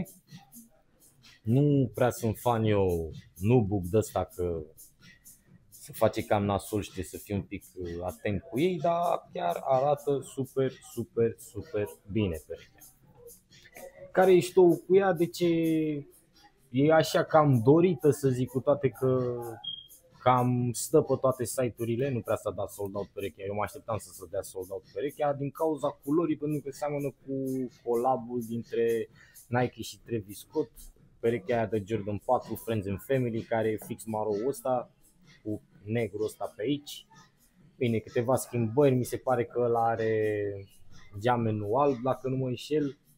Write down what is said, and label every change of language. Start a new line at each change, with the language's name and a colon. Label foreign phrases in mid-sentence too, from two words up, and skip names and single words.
Romanian: Nu prea sunt fan eu nubuc de ăsta că se face cam nasol și trebuie să fii un pic atent cu ei, dar chiar arată super, super, super bine perechea. Care ești tu cu ea? De ce e așa cam dorită, să zic, cu toate că cam stă pe toate site-urile, nu prea s-a dat
English: sold out
Romanian: perechea. Eu mă așteptam să se dea
English: sold out
Romanian: perechea din cauza culorii, pentru că seamănă cu collab-ul dintre Nike și Travis Scott. Perechea aia de Jordan 4 Friends and Family, care e fix maro ăsta cu negru ăsta pe aici. Bine, câteva schimbări, mi se pare că ăla are geamenul alb, dacă nu mă înșel.